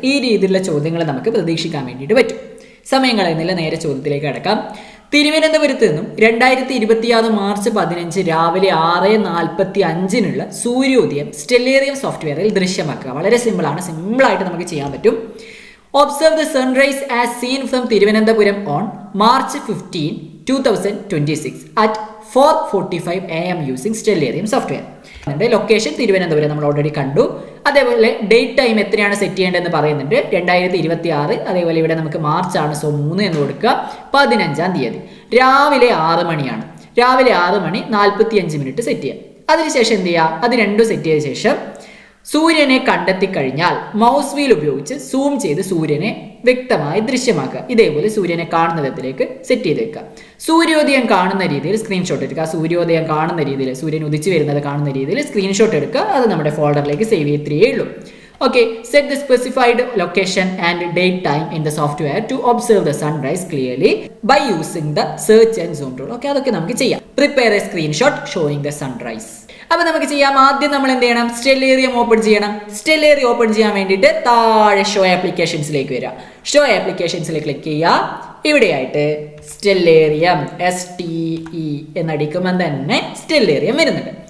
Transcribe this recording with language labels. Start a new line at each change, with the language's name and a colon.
Malayalam: ഈ രീതിയിലുള്ള ചോദ്യങ്ങൾ നമുക്ക് പ്രതീക്ഷിക്കാൻ വേണ്ടിയിട്ട് പറ്റും. സമയം കളയുന്നില്ല, നേരെ ചോദ്യത്തിലേക്ക് കടക്കാം. തിരുവനന്തപുരത്ത് നിന്നും 2026 മാർച്ച് 15 രാവിലെ 6:45 സൂര്യോദയം സ്റ്റെല്ലേറിയം സോഫ്റ്റ്വെയറിൽ ദൃശ്യമാക്കുക. വളരെ സിമ്പിളായിട്ട് നമുക്ക് ചെയ്യാൻ പറ്റും.
English: Observe the sunrise as seen from Thiruvananthapuram on March 15, 2026 at 4:45 AM using Stellarium software.
Malayalam: Location Thiruvananthapuram നമ്മൾ ഓൾറെഡി കണ്ടു. അതേപോലെ ഡേറ്റ് ടൈം എത്രയാണ് സെറ്റ് ചെയ്യേണ്ടതെന്ന് പറയുന്നുണ്ട്. 2026. അതേപോലെ ഇവിടെ നമുക്ക് മാർച്ച് ആണ്, സോ 3 എന്ന് കൊടുക്കുക. 15-ാം തീയതി രാവിലെ 6 മണിയാണ്. രാവിലെ 6 മണി 45 മിനിറ്റ് സെറ്റ് ചെയ്യാം. അതിനുശേഷം എന്ത് ചെയ്യുക, അത് രണ്ടും സെറ്റ് ചെയ്ത ശേഷം സൂര്യനെ കണ്ടെത്തി കഴിഞ്ഞാൽ മൗസ് വീൽ ഉപയോഗിച്ച് സൂം ചെയ്ത് സൂര്യനെ വ്യക്തമായി ദൃശ്യമാക്കുക. ഇതേപോലെ സൂര്യനെ കാണുന്ന വിധത്തിലേക്ക് സെറ്റ് ചെയ്ത് വെക്കുക. സൂര്യോദയം കാണുന്ന രീതിയിൽ സ്ക്രീൻഷോട്ട് എടുക്കുക. സൂര്യോദയം കാണുന്ന രീതിയിൽ, സൂര്യൻ ഉദിച്ചു വരുന്നത് കാണുന്ന രീതിയിൽ സ്ക്രീൻഷോട്ട് എടുക്കുക. അത് നമ്മുടെ ഫോൾഡറിലേക്ക് സേവ് ചെയ്യത്തേ ഉള്ളൂ.
English: Okay, set the specified location and date time in the software to observe the sunrise clearly by using the search and zoom tool.
Malayalam: Okay, അതൊക്കെ നമുക്ക് ചെയ്യാം.
English: Prepare a screenshot showing the sunrise.
Malayalam: അപ്പോൾ നമുക്ക് ചെയ്യാം. ആദ്യം നമ്മൾ എന്ത് ചെയ്യണം, സ്റ്റെല്ലേറിയം ഓപ്പൺ ചെയ്യണം. സ്റ്റെല്ലേറിയം ഓപ്പൺ ചെയ്യാൻ വേണ്ടിയിട്ട് താഴെ ഷോ ആപ്ലിക്കേഷൻസിലേക്ക് വരിക. ഷോ ആപ്ലിക്കേഷൻസിൽ ക്ലിക്ക് ചെയ്യുക. ഇവിടെയായിട്ട് സ്റ്റെല്ലേറിയം STE എന്നടിക്കുമ്പോൾ തന്നെ സ്റ്റെല്ലേറിയം വരുന്നുണ്ട്.